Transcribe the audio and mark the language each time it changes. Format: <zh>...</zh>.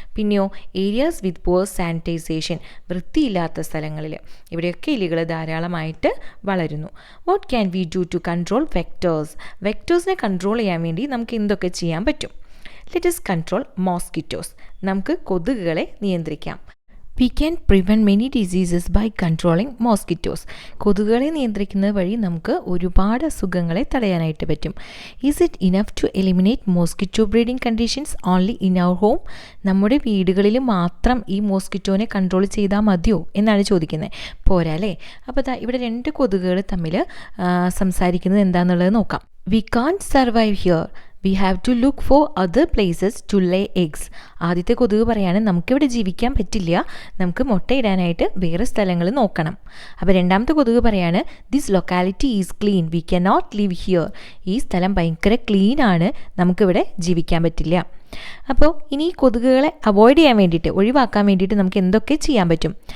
<en>പിന്നെയോ areas with poor sanitization,</en> <ml>വൃത്തിയില്ലാത്ത സ്ഥലങ്ങളിൽ, ഇവിടെയൊക്കെ എലികൾ ധാരാളമായിട്ട് വളരുന്നു.</ml> <en>What can we do to control vectors?</en> <ml>വെക്ടേഴ്സിനെ control control ചെയ്യാൻ വേണ്ടി നമുക്ക് എന്തൊക്കെ ചെയ്യാൻ പറ്റും?</ml> <en>Let us control mosquitoes.</en> <ml>നമുക്ക് കൊതുകുകളെ നിയന്ത്രിക്കാം.</ml> <en>We can prevent many diseases by controlling mosquitoes.</en> <ml>കൊതുകുകളെ നിയന്ത്രിക്കുന്നത് വഴി നമുക്ക് ഒരുപാട് അസുഖങ്ങളെ തടയാനായിട്ട് പറ്റും.</ml> <en>Is it enough to eliminate mosquito breeding conditions only in our home?</en> <ml>നമ്മുടെ വീടുകളിൽ മാത്രം ഈ മോസ്കിറ്റോനെ കൺട്രോൾ ചെയ്താൽ മതിയോ എന്നാണ് ചോദിക്കുന്നത്. പോരാ അല്ലേ? അപ്പോൾ ഇവിടെ 2 കൊതുകുകൾ തമ്മിൽ സംസാരിക്കുന്നത് എന്താണെന്നുള്ളത് നോക്കാം.</ml> <en>We can't survive here. We have to look for other places to lay eggs.</en> <ml>ആദ്യത്തെ കൊതുക് പറയാണ് നമുക്കിവിടെ ജീവിക്കാൻ പറ്റില്ല, നമുക്ക് മുട്ടയിടാനായിട്ട് വേറെ സ്ഥലങ്ങൾ നോക്കണം. അപ്പോൾ രണ്ടാമത്തെ കൊതുക് പറയാണ്</ml> <en>This locality is clean, we can not live here.</en> <ml>ഈ സ്ഥലം ഭയങ്കര ക്ലീൻ ആണ്, നമുക്കിവിടെ ജീവിക്കാൻ പറ്റില്ല. അപ്പോൾ ഇനി കൊതുകുകളെ അവോയ്ഡ് ചെയ്യാൻ വേണ്ടിയിട്ട്, ഒഴിവാക്കാൻ വേണ്ടിയിട്ട് നമുക്ക് എന്തൊക്കെ ചെയ്യാൻ പറ്റും?</ml>